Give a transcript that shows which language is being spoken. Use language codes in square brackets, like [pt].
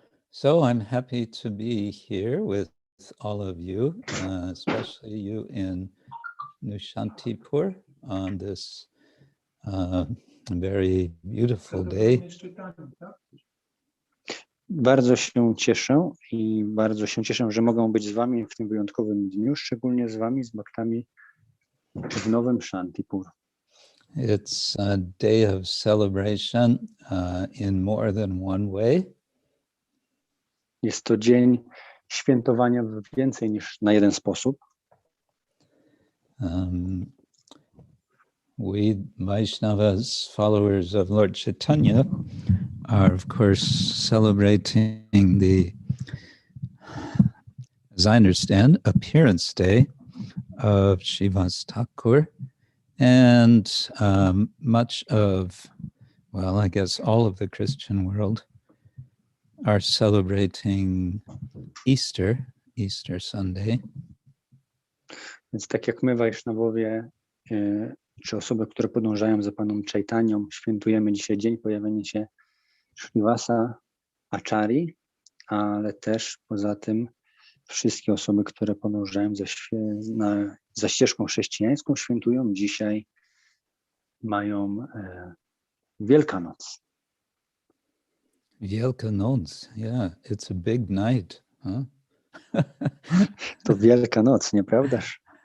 [en] So I'm happy to be here with all of you, especially you in Nushantipur on this very beautiful day. [pl] Bardzo się cieszę i bardzo się cieszę, że mogę być z wami w tym wyjątkowym dniu, szczególnie z wami, z bhaktami w Nowym Shantipur. [en] It's a day of celebration in more than one way. [pl] Jest to dzień świętowania w więcej niż na jeden sposób. [en] We Vaishnavas, followers of Lord Chaitanya, are of course celebrating the, as I understand, appearance day of Srivas Thakur, and much of, well, I guess all of the Christian world are celebrating Easter Sunday. [pl] Więc tak jak my, Wajsznawowie, czy osoby, które podążają za Panem Chaitanią, świętujemy dzisiaj dzień pojawienia się Srivasa, Acharyi, ale też poza tym wszystkie osoby, które podążają za ścieżką chrześcijańską, świętują dzisiaj, mają Wielkanoc. [en] Wielkanoc, yeah, it's a big night, huh? [pl] To Wielka Noc, nieprawdaż?